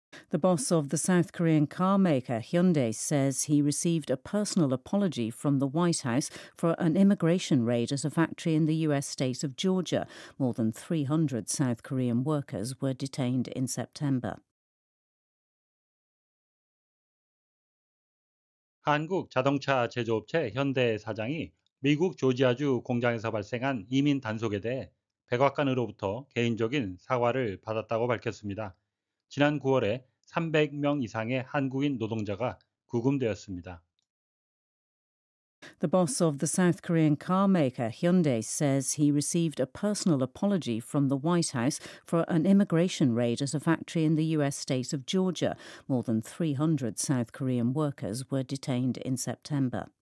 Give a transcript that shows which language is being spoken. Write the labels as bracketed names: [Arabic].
[English] The boss of the South Korean car maker Hyundai says he received a personal apology from the White House for an immigration raid at a factory in the US state of Georgia. More than 300 South Korean workers were detained in September. [Korean] 한국 자동차 제조업체 현대 사장이 미국 조지아주 공장에서 발생한 이민 단속에 대해 백악관으로부터 개인적인 사과를 받았다고 밝혔습니다. 지난 9월에 300명 이상의 한국인 노동자가 구금되었습니다. [English] The boss of the South Korean car maker Hyundai says he received a personal apology from the White House for an immigration raid at a factory in the US state of Georgia. More than 300 South Korean workers were detained in September.